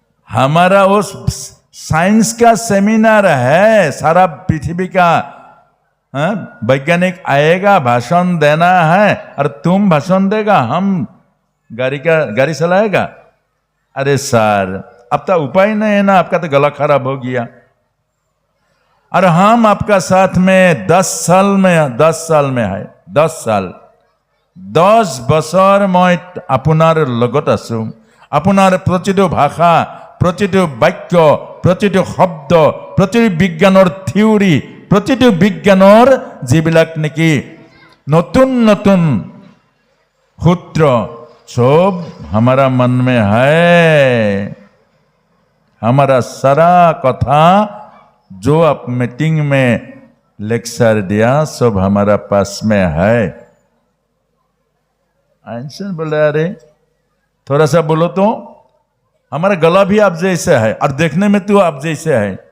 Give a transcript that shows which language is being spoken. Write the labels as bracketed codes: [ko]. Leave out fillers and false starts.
[hi] हमारा वो साइंस का सेमिनार है, सारा पृथ्वी का वैज्ञानिक आएगा, भाषण देना है, और तुम भाषण देगा, हम गाड़ी चलाएगा। अरे सर, अब तो उपाय नहीं है ना, आपका तो गला खराब हो गया। और हम आपका साथ में 10 साल में है, [as] 10 বছৰ মই আপোনাৰ লগত আছো। আপোনাৰ প্ৰতিটো ভাষা, প্ৰতিটো বাক্য, প্ৰতিটো শব্দ, প্ৰতিটো বিজ্ঞানৰ থিওৰি, প্ৰতিটো বিজ্ঞানৰ যিবিলাক নেকি নতুন নতুন [hi] सूत्र, सब हमारा मन में है। हमारा सारा कथा जो आप मीटिंग में लेक्चर दिया, सब हमारा पास में है। आइंस्टाइन बोले, अरे थोड़ा सा बोलो तो, हमारा गला भी आप जैसे है, और देखने में तो आप जैसे है।